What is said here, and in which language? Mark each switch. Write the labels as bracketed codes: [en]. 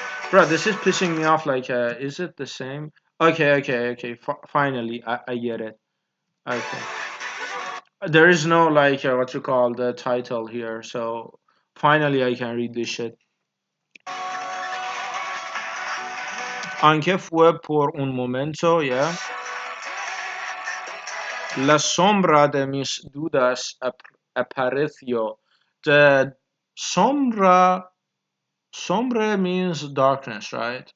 [en] Bro, this is pissing me off. Like, is it the same? Okay. Finally, I get it. Okay. There is no, like, what you call the title here. So, finally, I can read this shit. [es] Aunque fue por un momento, yeah. La sombra de mis dudas apareció. [en] The sombra means darkness, right?